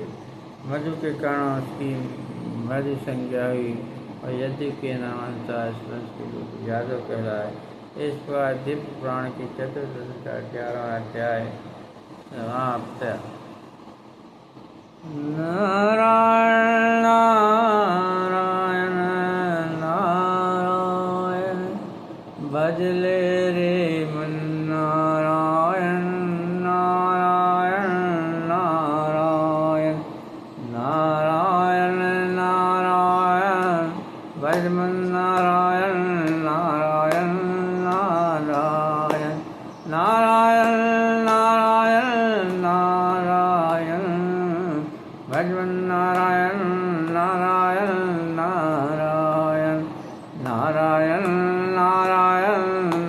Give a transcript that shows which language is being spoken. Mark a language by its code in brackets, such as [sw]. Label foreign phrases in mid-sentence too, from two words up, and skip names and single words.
[hi] मधु के कारण उसकी मधु संज्ञा हुई और यदु के नामानुसार इस वंश के लोग यादव कहलाए। इस पर दिव्य पुराण की चतुर्दश का 11वां अध्याय समाप्त। नारायण नारायण नारायण भजले रे मन, नारायण नारायण नारायण नारायण नारायण भज मन, नारायण नारायण नारायण नारायण नारायण नारायण भजवन, नारायण नारायण नारायण नारायण नारायण